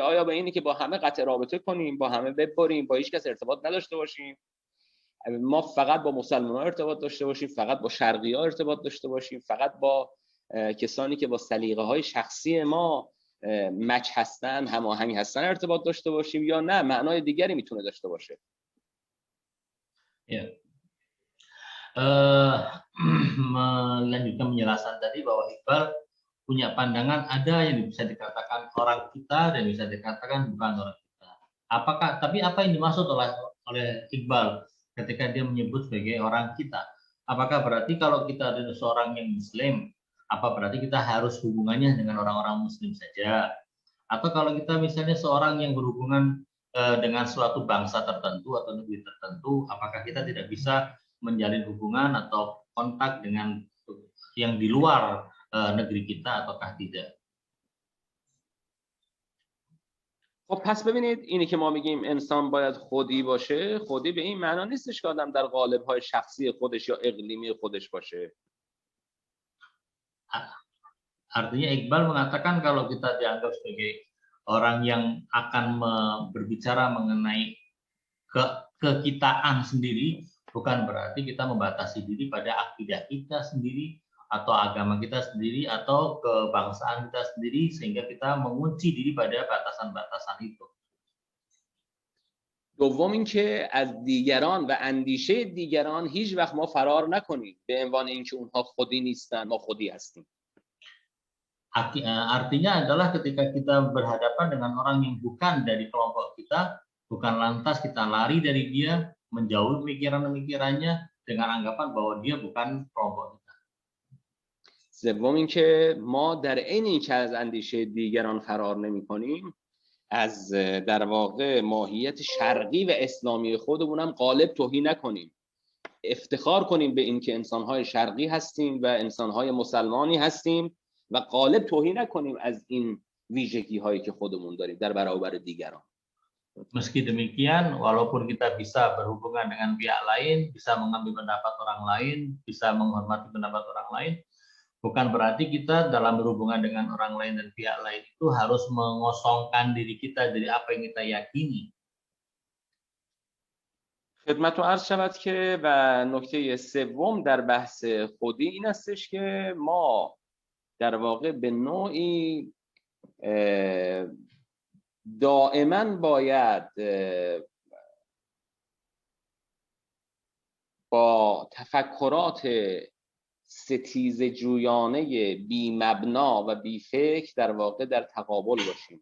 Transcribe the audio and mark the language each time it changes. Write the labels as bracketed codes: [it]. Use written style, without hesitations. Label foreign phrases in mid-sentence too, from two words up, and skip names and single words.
[fa] آیا به اینی که با همه قطع رابطه کنیم، با همه ببریم، با هیچ کس ارتباط نداشته باشیم، ما فقط با مسلمان‌ها ارتباط داشته باشیم، فقط با شرقی‌ها ارتباط داشته باشیم، فقط با کسانی که با سلیقه‌های شخصی ما مچ هستن، هماهنگ هستن ارتباط داشته باشیم، یا نه معنای دیگری میتونه داشته باشه؟ [id] Melanjutkan penjelasan tadi bahwa Iqbal punya pandangan ada yang bisa dikatakan orang kita dan bisa dikatakan bukan orang kita. Tapi apa yang dimaksud oleh Iqbal ketika dia menyebut sebagai orang kita? Apakah berarti kalau kita adalah seorang yang Muslim, apa berarti kita harus hubungannya dengan orang-orang Muslim saja? Atau kalau kita misalnya seorang yang berhubungan dengan suatu bangsa tertentu atau negeri tertentu, apakah kita tidak bisa menjalin hubungan atau kontak dengan yang di luar negeri kita ataukah tidak? [fa] خب پس ببینید اینی که ما میگیم انسان باید خودی باشه، خودی به این معنا نیستش که آدم در قالب‌های شخصی خودش یا اقلیمی خودش باشه. [id] Artinya Iqbal mengatakan kalau kita dianggap sebagai orang yang akan berbicara mengenai kekitaan sendiri, bukan berarti kita membatasi diri pada akidah kita sendiri atau agama kita sendiri atau kebangsaan kita sendiri sehingga kita mengunci diri pada batasan-batasan itu. [fa] دوم اینکه از دیگران و اندیشه دیگران هیچ وقت ما فرار نکنیم به عنوان اینکه اونها خودی نیستن، ما خودی هستیم. [id] Artinya adalah ketika kita berhadapan dengan orang yang bukan dari kelompok kita, bukan lantas kita lari dari dia, menjauhi pemikiran-pemikirannya dengan anggapan bahwa dia bukan kelompok kita. [fa] سوم اینکه ما در عین اینکه از اندیشه دیگران فرار نمی‌کنیم، از در واقع ماهیت شرقی و اسلامی خودمون هم قالب توهین نکنیم. افتخار کنیم به اینکه انسان‌های شرقی هستیم و انسان‌های مسلمانی هستیم و قالب توهین نکنیم از این ویژگی‌هایی که خودمون داریم در برابر دیگران. [id] Meski demikian, walaupun kita bisa berhubungan dengan pihak lain, bisa mengambil pendapat orang lain, bisa menghormati pendapat orang lain, bukan berarti kita dalam berhubungan dengan orang lain dan pihak lain itu harus mengosongkan diri kita dari apa yang kita yakini. [fa] خدمت رو عرض شود که و نکته سوم در بحث خودی این استش که ما در واقع به نوعی دائما باید با تفکرات ستیزه جویانه بی مبنا و بی فکر در واقع در تقابل باشیم.